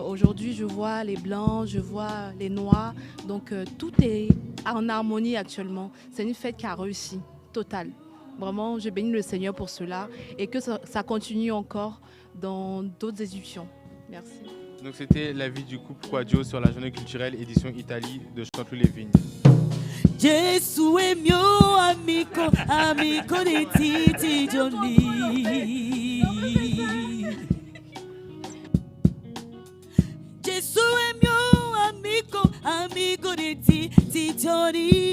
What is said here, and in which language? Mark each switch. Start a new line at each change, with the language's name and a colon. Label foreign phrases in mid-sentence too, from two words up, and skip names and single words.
French: Aujourd'hui, je vois les blancs, je vois les noirs. Donc, tout est en harmonie actuellement. C'est une fête qui a réussi, totale. Vraiment, je bénis le Seigneur pour cela et que ça continue encore dans d'autres éditions. Merci. Donc, c'était l'avis du couple Quadio sur la journée culturelle édition Italie de Chanteloup-les-Vignes.
Italian: Gesù è mio amico, amico di Titi Johnny. Gesù è mio amico, amico di Titi Johnny.